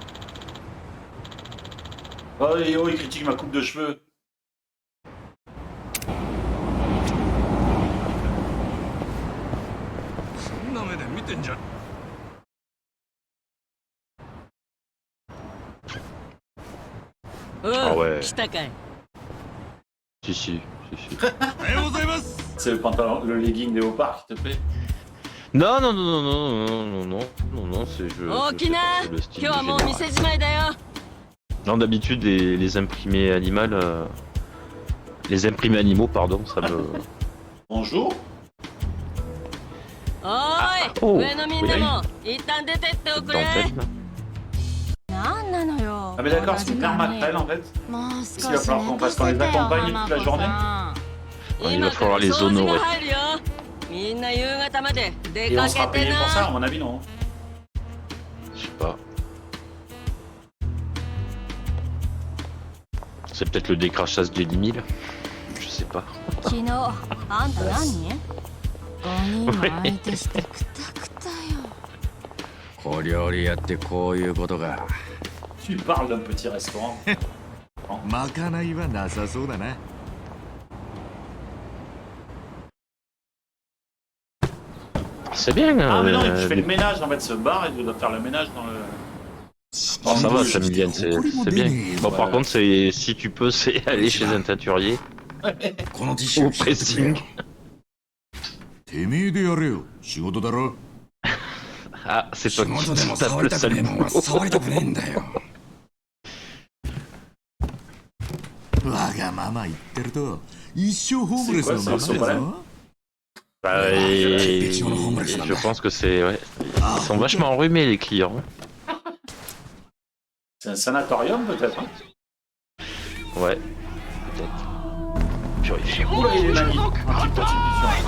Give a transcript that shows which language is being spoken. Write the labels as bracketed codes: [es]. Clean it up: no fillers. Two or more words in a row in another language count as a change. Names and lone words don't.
[fr] Oh, et oh, il critique ma coupe de cheveux. Ah ouais. [ja] 来たかい。 [fr] Si, si. [ja] おはようございます。 [fr] C'est le pantalon, le legging léopard qui te plaît? Non, non, non, non, non, non, non, non, non, non, c'est je. [ja] 大きな、 [fr] c'est le style [ja] 今日はもう [fr] général. [ja] 店じまいだよ。 [fr] Non, d'habitude, les imprimés animaux, les imprimés animaux, pardon, ça me. Bonjour. [ja] おーい、 oh, 上のみんなも一旦出てっておくれ。 [fr] Dentelle. [ja] なんなのよ [fr] Ah mais d'accord, c'est Père Macrel en fait. [ja] もう [fr] Parce qu'il va falloir qu'on fasse qu'on les accompagne toute la journée. Il va [ja] 今から [fr] falloir les [ja] 掃除が [fr] honorer. [ja] 入るよ。みんな夕方まで出 [fr] Et on [ja] か [fr] sera [ja] けて [fr] payé pour ça, [ja] な。 [fr] à mon avis, non? Je sais pas. C'est peut-être le décrachage des 10 000. Je sais pas. [ja] 昨日あんた何5人も相手してくたくたよ小料理屋ってこういうことか。 [fr] Tu parles d'un petit restaurant. [ja] まかないはなさそうだな。 [fr] C'est bien. Ah mais non, tu fais le ménage en fait, ce bar et tu dois faire le ménage dans le... Oh, ça va, Samiliane, c'est bien. Bon, par contre, c'est si tu peux, c'est aller chez un teinturier [ja] このティッシュ [fr] au [ja] をしてくれよ [fr] pressing. [ja] てめえでやれよ。仕事だろ。 [fr] Ah, c'est [ja] 仕 [fr] toi qui [ja] 事でも [fr] tape [ja] 触 [fr] le [ja] りたくねえ [fr] sale [ja] もんは [fr] boulot. [ja] 触りたくねえんだよ。わがまま言ってると一生ホームレスのままだ [fr] C'est quoi, c'est [ja] ぞ。 [fr] Bah, et je pense que c'est. Ouais. Ils sont vachement enrhumés, les clients. C'est un sanatorium peut-être, hein? Ouais, peut-être. Purée. Oula, il est magnifique. Anti-prostitution.